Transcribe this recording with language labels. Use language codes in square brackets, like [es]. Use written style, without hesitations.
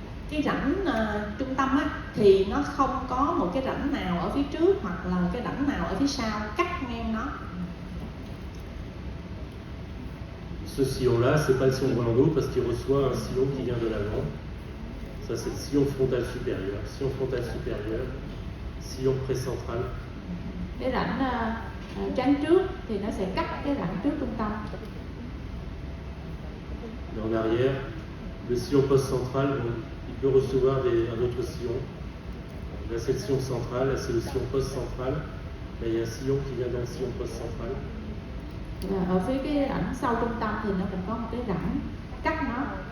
[vi] Cái rãnh trung tâm á, thì nó không có một cái rãnh nào ở phía trước hoặc là cái rãnh nào ở phía sau cắt ngang nó. [fr] Ce sillon-là, c'est pas le sillon de Rolando parce qu'il reçoit un sillon qui vient de l'avant. Ça, c'est le sillon frontal supérieur. Sillon frontal supérieur, sillon précentral. [vi] Cái rãnh trán trước thì nó sẽ cắt cái rãnh trước trung tâm. [fr] Et en arrière, le sillon post-central, il peut recevoir un autre sillon. Là, c'est le sillon central, là, c'est le sillon post-central. Là, il y a un sillon qui vient dans le sillon post-central. [vi] Và ở phía cái rãnh sau trung tâm thì nó cũng có một cái rãnh cắt nó.